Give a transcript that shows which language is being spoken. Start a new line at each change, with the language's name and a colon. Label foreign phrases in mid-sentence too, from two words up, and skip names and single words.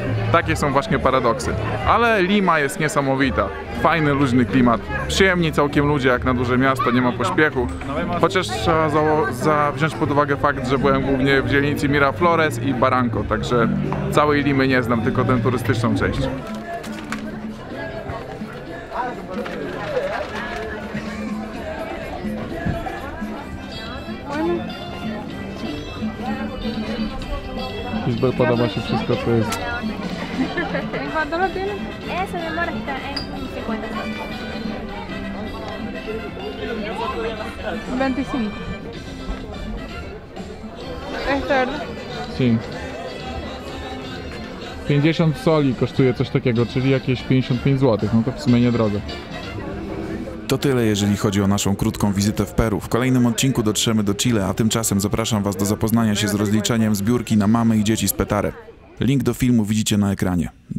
Polish: Takie są właśnie paradoksy, ale Lima jest niesamowita, fajny, luźny klimat, przyjemni całkiem ludzie jak na duże miasto, nie ma pośpiechu, chociaż trzeba wziąć pod uwagę fakt, że byłem głównie w dzielnicy Miraflores i Barranco, także całej Limy nie znam, tylko tę turystyczną część. Kisbel, podoba się wszystko, co jest.
Spanish: ¿En cuánto lo tienes? Eso, mi amor, está en 50 25. Es verdad. Sí.
Polish: 50 soli kosztuje coś takiego, czyli jakieś 55 zł. No to w sumie niedrogo. To tyle, jeżeli chodzi o naszą krótką wizytę w Peru. W kolejnym odcinku dotrzemy do Chile, a tymczasem zapraszam Was do zapoznania się z rozliczeniem zbiórki na mamy i dzieci z Petare. Link do filmu widzicie na ekranie.